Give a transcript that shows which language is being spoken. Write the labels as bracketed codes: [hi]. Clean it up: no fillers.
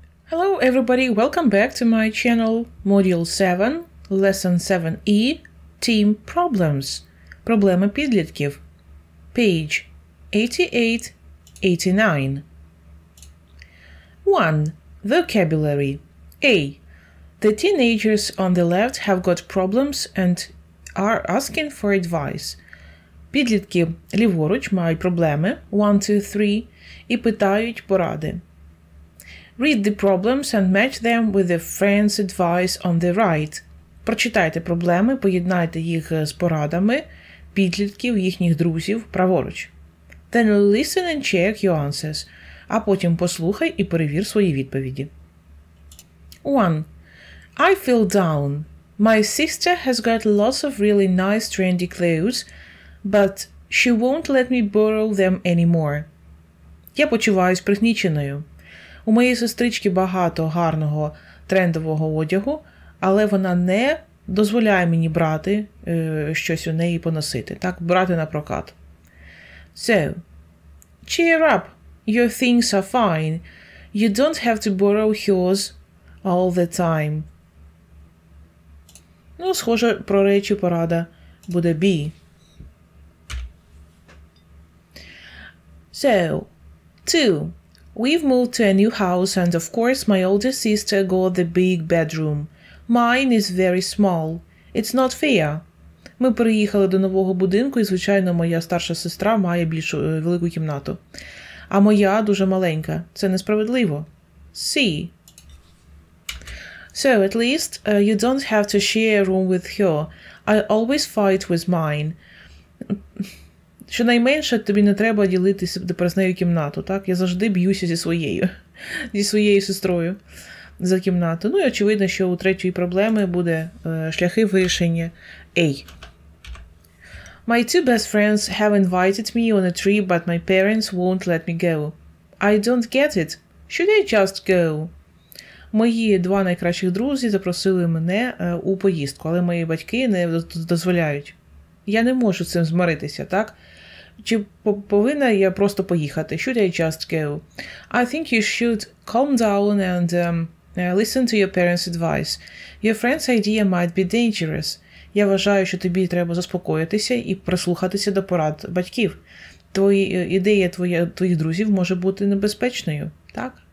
[en] Hello everybody, welcome back to my channel, Module 7, Lesson 7e, Teen Problems, [uk] Проблеми підлітків, [en] page 88-89. 1. Vocabulary. A. The teenagers on the left have got problems and are asking for advice. [uk] Підлітки ліворуч мають проблеми, 1, 2, 3, і питають поради. [en] Read the problems and match them with the friend's advice on the right. [uk] Прочитайте проблеми, поєднайте їх з порадами підлітків, їхніх друзів праворуч. [en] Then listen and check your answers. [uk] А потім послухай і перевір свої відповіді. [en] 1. I feel down. My sister has got lots of really nice trendy clothes, but she won't let me borrow them anymore. [uk] Я почуваюсь пригніченою. У моєї сестрички багато гарного трендового одягу, але вона не дозволяє мені брати щось у неї поносити. Так, брати на прокат. [en] So, cheer up. Your things are fine. You don't have to borrow yours all the time. [uk] Ну, схоже, про речі порада буде be. [en] So, 2. We've moved to a new house and of course my older sister got the big bedroom. Mine is very small. It's not fair. [uk] Ми переїхали до нового будинку і, звичайно, моя старша сестра має більш велику кімнату. А моя дуже маленька. Це несправедливо. C. [en] So, at least you don't have to share a room with her. I always fight with mine. [uk] Щонайменше тобі не треба ділитися тепер з нею кімнату, так? Я завжди б'юся зі своєю сестрою за кімнату. Ну і очевидно, що у третьої проблеми буде шляхи вирішення A. [en] My two best friends have invited me on a trip, but my parents won't let me go. I don't get it. Should I just go? [uk] Мої два найкращих друзі запросили мене у поїздку, але мої батьки не дозволяють. Я не можу з цим змиритися, так? Чи повинна я просто поїхати? [en] Should I just go? I think you should calm down and listen to your parents' advice. Your friend's idea might be dangerous. [uk] Я вважаю, що тобі треба заспокоїтися і прислухатися до порад батьків. Ідея твоїх друзів може бути небезпечною, так?